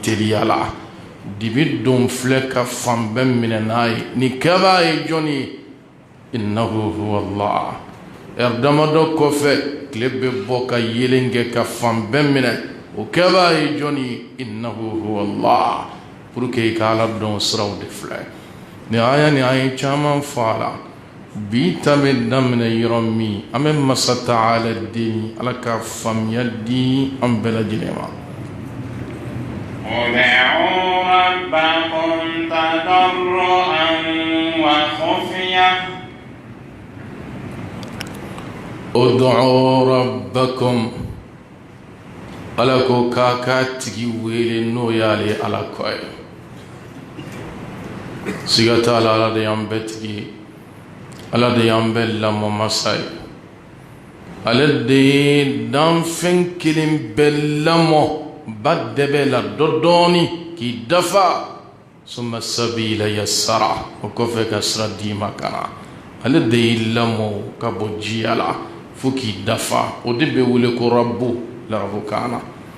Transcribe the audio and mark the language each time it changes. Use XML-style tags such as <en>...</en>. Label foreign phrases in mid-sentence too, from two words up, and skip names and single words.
<bm>teliya la dibi don filɛ ka fan bɛɛ minɛ n'a ye ni kɛbaa ye jɔn ye</bm> <ar>إنه هو الله</ar> <bm>damadɔ kɔfɛ tile bɛ bɔ ka yelen kɛ ka fan bɛɛ minɛ o kɛbaa ye jɔn ye</bm> <ar>إنه هو الله</ar> <fr>pour que</fr> <bm>i ka ala dɔn siraw de filɛ ni aya ni an ye caman fɔ a la bi ta bɛ daminɛ yɔrɔ min an bɛ masa taala deli ala ka faamuya di an bɛɛ lajɛlen ma</bm> <ar>ادعوا ربكم تضرعا وخفية ادعوا ربكم</ar> <bm>ala ko k'a ka tigi wele n'o y'ale ala kɔ ye siga t'a la ala de y'an bɛɛ tigi ye ala de y'an bɛɛ lamɔ masa ye ale de ye danfɛn kelen bɛɛ lamɔ ba dɛbɛ la dɔ dɔɔni k'i dafa</bm> <ar>ثم السبيل يسره</ar> <bm>o kɔfɛ ka sira d'i ma ka na ale de y'i lamɔ ka bɔ jiya la fo k'i dafa o de bɛ wele ko rabu larabukan na</bm>